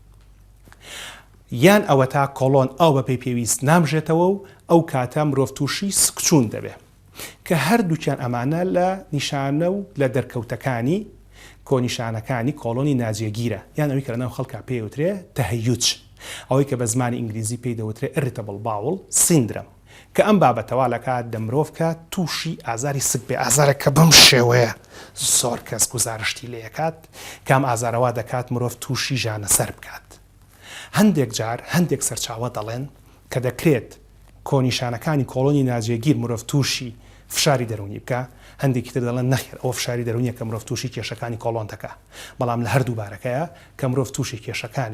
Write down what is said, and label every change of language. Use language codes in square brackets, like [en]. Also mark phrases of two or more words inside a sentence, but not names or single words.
[ckb] یان ئەوە تا کۆڵۆن ئاو بە پێی پێویست نامژێتەوە و ئەو کاتە مرۆڤ تووشی سکچوون دەبێت کە هەردووکیان ئەمانە لە نیشانە و لە دەرکەوتەکانی کۆنیشانەکانی کۆڵۆنی ناجێگیرە یان ئەوەی کە لەناو خەڵکا پێوترێ تەهەیوج ئەوەی کە بە زمانی ئینگلیزی پێی دەوترێ [en] irritable bowel syndrome [ckb] کە ئەم بابەتەوە لە کات دەمرۆڤکە تووشی ئازاری سک بێ ئازارێکە بەم شێوەیە زۆر کەس گزارشتی لێکات کام ئازارەوە دەکات مرۆڤ تووشی ژانە سەر بکات هەندێک جار هەندێک سەرچاوە دەڵێن کە دەکرێت کۆنیشانەکانی کۆڵۆنی ناجێگیر مرۆڤ تووشی فشاری دەرونی بکە هەندێکی تر دەڵێن نەخێر ئەو فشاری دەرونیە کە مرۆڤ تووشی کێشەکانی کۆڵۆن دەکە بەڵام لە هەردوو بارەکەیە کە مرۆڤ تووشی کێشەکانی